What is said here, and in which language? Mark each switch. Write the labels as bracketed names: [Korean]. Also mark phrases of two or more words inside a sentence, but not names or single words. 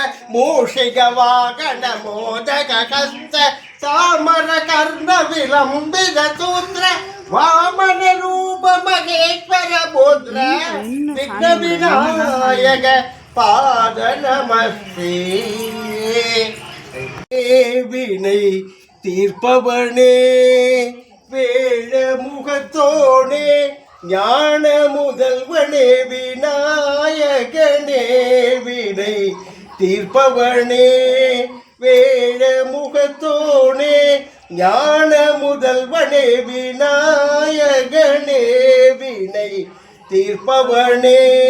[Sanskrit] मूषिकवाहन मोदकहस्त सामरकर्ण विलंबित सूत्र वामन रूप महेश्वर मुद्र विघ्न विनायक पाद नमस्ते। [Tamil] विனை தீர்ப்பவனே வேழ முகத்தோனே ஞான முதல்வனே விநாயகனே வினை தீர்ப்பவனே வேழ முகத்தோனே ஞான முதல்வனே விநாயகனே வினை தீர்ப்பவனே